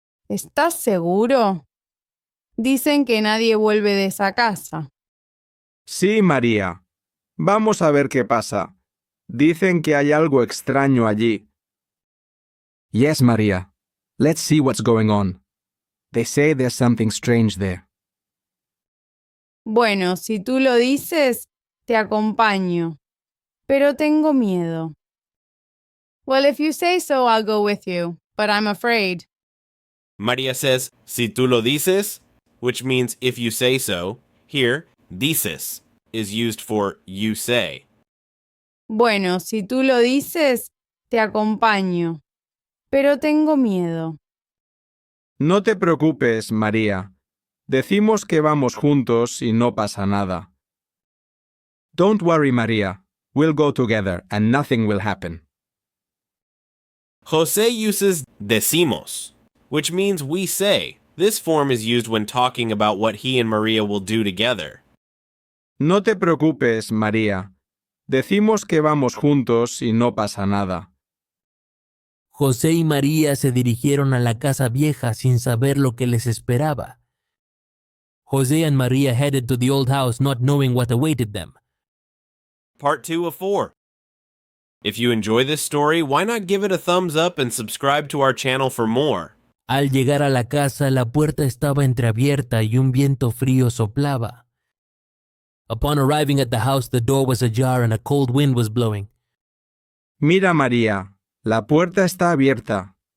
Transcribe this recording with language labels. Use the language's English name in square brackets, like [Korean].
[Spanish] ¿Estás seguro? Dicen que nadie vuelve de esa casa. Sí, María. Vamos a ver qué pasa. Dicen que hay algo extraño allí. [English] Yes, María. Let's see what's going on. They say there's something strange there. [Spanish] Bueno, si tú lo dices, te acompaño. Pero tengo miedo. [English] Well, if you say so, I'll go with you, but I'm afraid. Maria says, [Spanish] si tú lo dices, [English] which means if you say so. Here, dices is used for you say. [Spanish] Bueno, si tú lo dices, te acompaño. Pero tengo miedo. No te preocupes, María. Decimos que vamos juntos y no pasa nada. [English] Don't worry, María. We'll go together and nothing will happen. Jose uses decimos, which means we say. This form is used when talking about what he and Maria will do together. [Spanish] No te preocupes, María. Decimos que vamos juntos y no pasa nada. José y María se dirigieron a la casa vieja sin saber lo que les esperaba. [English] José and Maria headed to the old house not knowing what awaited them. Part 2 of 4. If you enjoy this story, why not give it a thumbs up and subscribe to our channel for more? [Spanish] Al llegar a la casa, la puerta estaba entreabierta y un viento frío soplaba. [English] Upon arriving at the house, the door was ajar and a cold wind was blowing. [Spanish] Mira, María, la puerta está abierta.